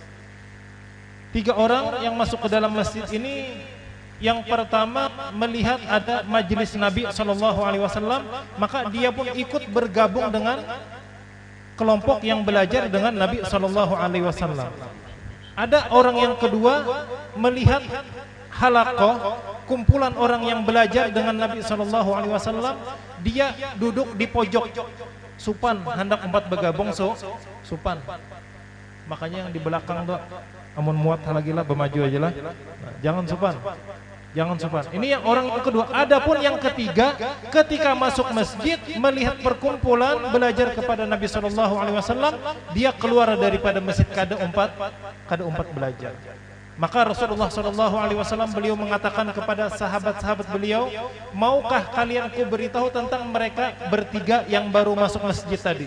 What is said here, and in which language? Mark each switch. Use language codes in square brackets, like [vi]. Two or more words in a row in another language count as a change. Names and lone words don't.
[id] 3 orang yang masuk ke dalam masjid ini, yang pertama melihat ada majelis Nabi SAW, maka dia pun ikut bergabung dengan kelompok yang belajar dengan Nabi SAW. Ada orang yang kedua melihat halaqah, kumpulan orang yang belajar dengan Nabi SAW, dia duduk di pojok supan, hendak 4 bergabung supan. [bjn] Makanya yang di belakang tuh amun muat lagi lah, bermaju aja lah. [id] Jangan supan. Jangan supan. Ini yang orang yang kedua. Adapun yang ketiga, ketika masuk masjid melihat perkumpulan belajar kepada Nabi SAW, dia keluar daripada masjid [bjn] kada umpat belajar. [id] Maka Rasulullah SAW beliau mengatakan kepada sahabat-sahabat beliau, maukah kalian ku beritahu tentang mereka bertiga yang baru masuk masjid tadi?